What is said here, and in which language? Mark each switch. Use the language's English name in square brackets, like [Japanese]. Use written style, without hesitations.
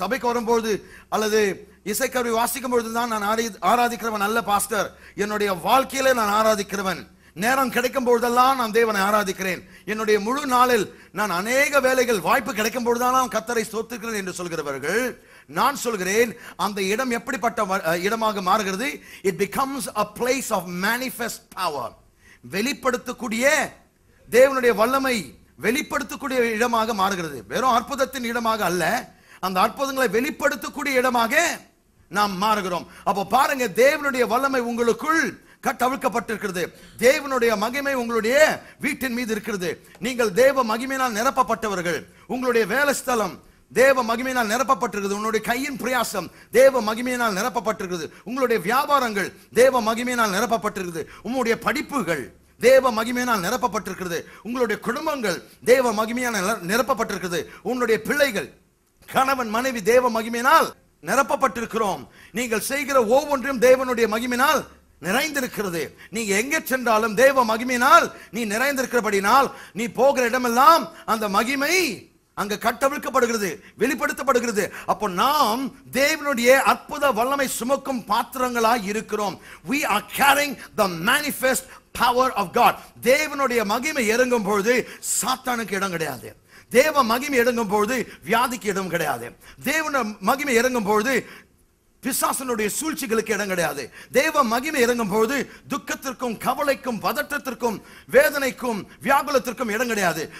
[Tamil] சபைக்கு வரும்போது அல்லது இசைக்கருவி வாசிக்கும் பொழுது தான் நான் ஆராதிக்கிறவன் அல்ல பாஸ்டர். என்னுடைய வாழ்க்கையில நான் ஆராதிக்கிறவன். நேரம் கிடைக்கும் பொழுதெல்லாம் நான் தேவனை ஆராதிக்கிறேன். என்னுடைய முழு நாளில் நான் அநேக வேலைகள் வாய்ப்பு கிடைக்கும் பொழுதெல்லாம் கர்த்தரை ஸ்தோத்திரிக்கிறேன் என்று சொல்கிறவர்கள், நான் சொல்கிறேன், அந்த இடம் எப்படிப்பட்ட இடமாக மாறுகிறது? [English] It becomes a place of manifest power. [Tamil] வெளிப்படுத்தக்கூடிய தேவனுடைய வல்லமை வெளிப்படுத்தக்கூடிய இடமாக மாறுகிறது. வெறும் அற்புதத்தின் இடமாக அல்ல, அந்த அற்புதங்களை வெளிப்படுத்தக்கூடிய இடமாக நாம் மாறுகிறோம். அப்போ பாருங்க, தேவனுடைய வல்லமை உங்களுக்குள் கட்டவிழ்க்கப்பட்டிருக்கிறது. தேவனுடைய மகிமை உங்களுடைய வீட்டின் மீது இருக்கிறது. நீங்கள் தேவ மகிமையினால் நிரப்பப்பட்டவர்கள். உங்களுடைய வேலை ஸ்தலம் தேவ மகிமையினால் நிரப்பப்பட்டிருக்கிறது. உங்களுடைய கையின் பிரயாசம் தேவ மகிமையினால் நிரப்பப்பட்டிருக்கிறது. உங்களுடைய வியாபாரங்கள் தேவ மகிமையினால் நிரப்பப்பட்டிருக்கிறது. உங்களுடைய படிப்புகள் தேவ மகிமையினால் நிரப்பப்பட்டிருக்கிறது. உங்களுடைய குடும்பங்கள் தேவ மகிமையினால் நிரப்பப்பட்டிருக்கிறது. உங்களுடைய பிள்ளைகள், கணவன் மனைவி தேவ மகிமையினால் நிரப்பப்பட்டிருக்கிறோம். நீங்கள் செய்கிற ஒவ்வொன்றும் தேவனுடைய மகிமையினால் நிறைந்திருக்கிறது. நீங்க எங்க சென்றாலும் தேவ மகிமையினால் நீ நிறைந்திருக்கிறபடினால் நீ போகிற இடமெல்லாம் அந்த மகிமை அங்க கட்டவிழ்க்கப்படுகிறது, வெளிப்படுத்தப்படுகிறது. அப்போ நாம் தேவனுடைய அற்புத வல்லமை சுமக்கும் பாத்திரங்களாய் இருக்கிறோம். [English] we are carrying the manifest power of God. [Tamil] தேவனுடைய மகிமை இறங்கும் பொழுது சாத்தானுக்கு இடம் கிடையாது. தேவ மகிமை இறங்கும் பொழுது வியாதிக்கு இடம் கிடையாது. தேவனுடைய மகிமை இறங்கும் பொழுது பிசாசனுடைய சூழ்ச்சிகளுக்கு இடம் கிடையாது. தேவ மகிமை இறங்கும் பொழுது துக்கத்திற்கும் கவலைக்கும் பதற்றத்திற்கும் வேதனைக்கும் வியாகுலத்திற்கும் இடம் கிடையாது.